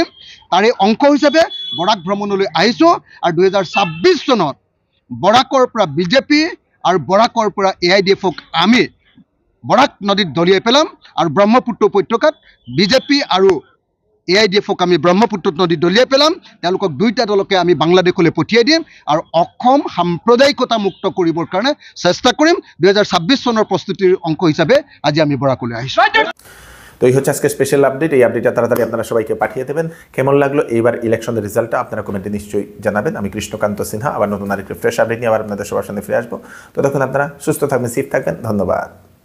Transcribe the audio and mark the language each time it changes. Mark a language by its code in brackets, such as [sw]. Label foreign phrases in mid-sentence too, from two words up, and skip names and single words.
[as] তাৰে অংশ হিচাপে বৰাক ভ্ৰমণলৈ আহিছোঁ, আৰু 2026 চনত বৰাকৰ পৰা বিজেপি আৰু বৰাকৰ পৰা AIDF-ক আমি বৰাক নদীত দলিয়াই পেলাম, আৰু ব্ৰহ্মপুত্ৰ উপত্যকাত বিজেপি আৰু AIDF-ক আমি ব্ৰহ্মপুত্ৰ নদীত দলিয়াই পেলাম। তেওঁলোকক 2টা দলকে আমি বাংলাদেশলৈ পঠিয়াই দিম, আৰু অসম সাম্প্ৰদায়িকতা মুক্ত কৰিবৰ কাৰণে চেষ্টা কৰিম। 2026 চনৰ প্ৰস্তুতিৰ অংশ হিচাপে আজি আমি বৰাকলৈ আহিছোঁ। [bn] তো এই হচ্ছে আজকে [en] special update. [bn] এই আপডেটটা তাড়াতাড়ি আপনারা সবাইকে পাঠিয়ে দেবেন। কেমন লাগলো এইবার [en] election result [bn] আপনারা কমেন্টে নিশ্চয়ই জানাবেন। আমি কৃষ্ণকান্ত সিনহা আবার নতুন আরেকটি [en] fresh update [bn] নিয়ে আবার আপনাদের সবার সামনে ফিরে আসবো। ততক্ষণ আপনারা সুস্থ থাকবেন, সেফ থাকবেন। ধন্যবাদ।